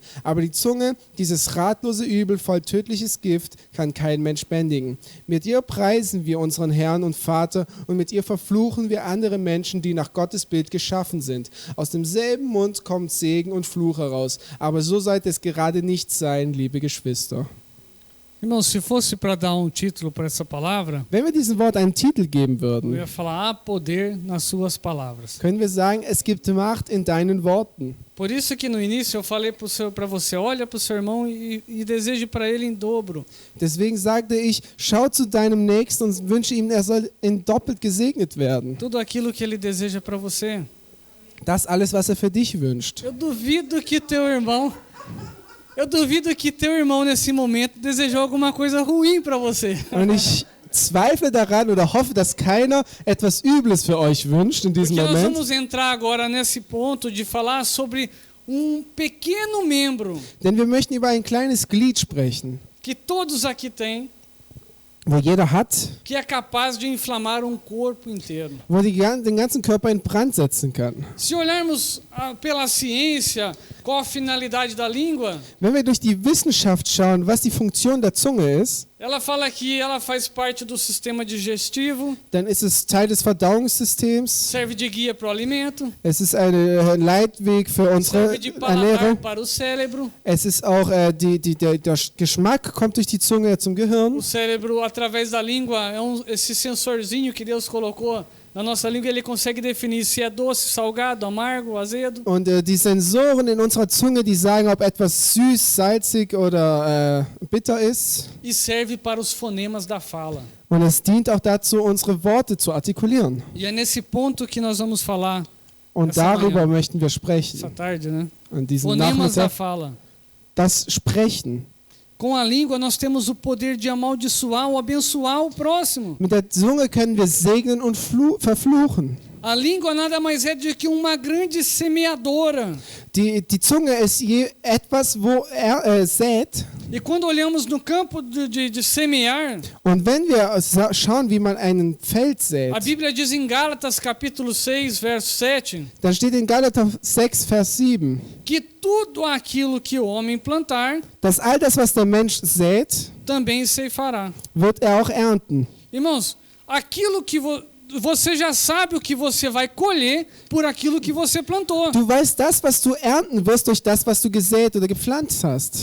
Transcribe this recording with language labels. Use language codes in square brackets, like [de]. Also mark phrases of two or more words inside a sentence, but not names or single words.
[de] Aber die Zunge, dieses ratlose Übel voll tödliches Gift, kann kein Mensch bändigen. Mit ihr preisen preisen wir unseren Herrn und Vater und mit ihr verfluchen wir andere Menschen, die nach Gottes Bild geschaffen sind. Aus demselben Mund kommt Segen und Fluch heraus. Aber so sollte es gerade nicht sein, liebe Geschwister. [pt] Irmãos, se fosse para dar título para essa palavra, [de] Wenn wir diesem Wort einen Titel geben [pt] eu [de] würden, [pt] ia falar: há poder nas suas palavras. [de] können wir sagen, es gibt Macht in deinen Worten. [pt] Por isso que no início eu falei para você, olha para o seu irmão e deseje para ele em dobro. [de] Deswegen sagte ich, schau zu deinem Nächsten und wünsche ihm, er soll in doppelt gesegnet werden. [pt] Tudo aquilo que ele deseja para você. [de] Das alles, was er für dich wünscht. [pt] Eu duvido que teu irmão nesse momento desejou alguma coisa ruim para você. [de] Und ich zweifle daran oder hoffe, dass keiner etwas Übles für euch wünscht in diesem [pt] Porque nós [de] Moment. [pt] vamos entrar agora nesse ponto de falar sobre pequeno membro [de] Denn wir möchten über ein kleines Glied sprechen, [pt] que todos aqui têm, [de] wo jeder hat, [pt] que é capaz de inflamar corpo inteiro. [de] wo den ganzen Körper in Brand setzen kann. [pt] Se olharmos pela ciência, qual a finalidade da língua, [de] Wenn wir durch die Wissenschaft schauen, was die Funktion der Zunge ist, [pt] ela fala que ela faz parte do sistema digestivo, [de] dann ist es Teil des Verdauungssystems. [pt] serve de guia para o alimento, [de] Es ist ein Leitweg für unsere [pt] serve de paladar [de] Ernährung. [pt] para o cérebro. [de] Es ist auch, der Geschmack kommt durch die Zunge zum Gehirn. [pt] O cérebro, através da língua, esse sensorzinho que Deus colocou na nossa língua, ele consegue definir se é doce, salgado, amargo, azedo. [de] Und die Sensoren in unserer Zunge, die sagen, ob etwas süß, salzig oder bitter ist. [pt] E serve para os fonemas da fala. [de] Und es dient auch dazu, unsere Worte zu artikulieren. [pt] E é nesse ponto que nós vamos falar [de] Und [pt] Essa [de] darüber [pt] manhã. [de] möchten wir [pt] essa [de] sprechen, [pt] tarde, né? [de] an diesem [pt] Fonemas da [de] Nachmittag. [pt] fala. [de] Das Sprechen. [pt] Com a língua nós temos o poder de amaldiçoar ou abençoar o próximo. [de] Mit der Zunge können wir segnen und verfluchen. [pt] A língua nada mais é do que uma grande semeadora. [de] Die Zunge ist etwas, wo er sät. [pt] E quando olhamos no campo de semear, [de] Und wenn wir schauen, wie man ein Feld sät, [pt] a Bíblia diz em Gálatas capítulo 6, verso 7, [de] dann steht in Galater 6, Vers 7, [pt] que tudo aquilo que o homem plantar, [de] dass all das, was der Mensch sät, [pt] também ceifará. [de] wird er auch ernten. [pt] Irmãos, aquilo que você já sabe o que você vai colher por aquilo que você plantou. [de] Du weißt das, was du ernten wirst durch das, was du gesät oder gepflanzt hast.